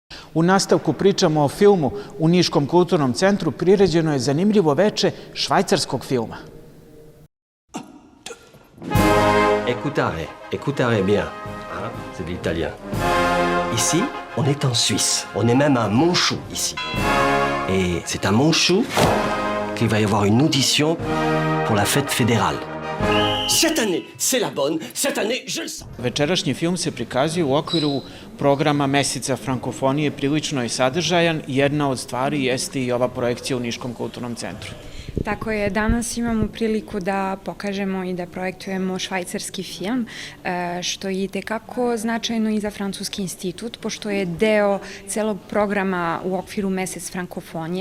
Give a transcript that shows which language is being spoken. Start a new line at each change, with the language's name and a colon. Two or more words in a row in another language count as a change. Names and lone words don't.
Serbian: U nastavku pričamo o filmu u Niškom kulturnom centru. Priređeno je zanimljivo veče švajcarskog filma.
French: Écoutez bien, hein, c'est de l'italien. Ici, on est en Suisse. On est même à Monchou, ici. Et c'est à Monchou qu'il va y avoir une audition pour la fête fédérale. Cette année, c'est la bonne. Cette année, je le sens.
Serbian: Večerašnji film se prikazuje u okviru programa Meseca frankofonije, prilično je sadržajan. Jedna od stvari jeste i ova projekcija u Niškom kulturnom centru. Tako je, danas imamo priliku da pokažemo i da projektujemo švajcarski film, što je itekako značajno i za Francuski institut, pošto je deo celog programa u okviru Mesec frankofonije.